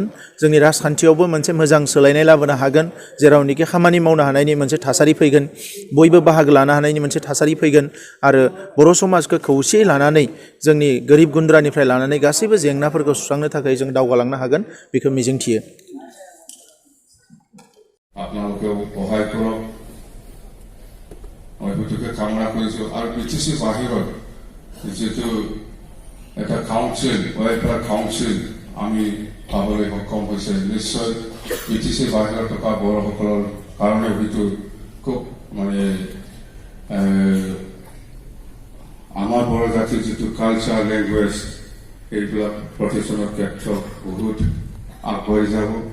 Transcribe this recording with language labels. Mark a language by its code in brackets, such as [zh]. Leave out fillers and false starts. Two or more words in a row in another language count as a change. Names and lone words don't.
[brx] जोंनि राजखान्थियावबो मोनसे मोजां सोलायनाय लाबोनो हागोन, जेरावनोखि खामानि मावनो हानायनि मोनसे थासारि फैगोन, बयबो बाहागो लानो हानायनि मोनसे थासारि फैगोन आरो बर' समाजखौ खौसेयै लानानै जोंनि गोरिब गुन्द्रानिफ्राय लानानै गासैबो जेंनाफोरखौ सुस्रांनो थाखाय जों दावगालांनो हागोन, बेखौ मिजिंथियो। [as] আপোনালোকেও সহায় কৰক, মই সেইটোকে কামনা কৰিছোঁ। আৰু বিটিচি বাহিৰত যিটো এটা [en] council welfare council [as] আমি পাবলৈ সক্ষম হৈছে, নিশ্চয় বিটিচি বাহিৰত থকা বড়োসকলৰ কাৰণে হয়তো খুব মানে আমাৰ বড়ো জাতিৰ যিটো [en] culture language [as] এইবিলাক প্ৰতিষ্ঠানৰ ক্ষেত্ৰত বহুত আগবাঢ়ি যাব।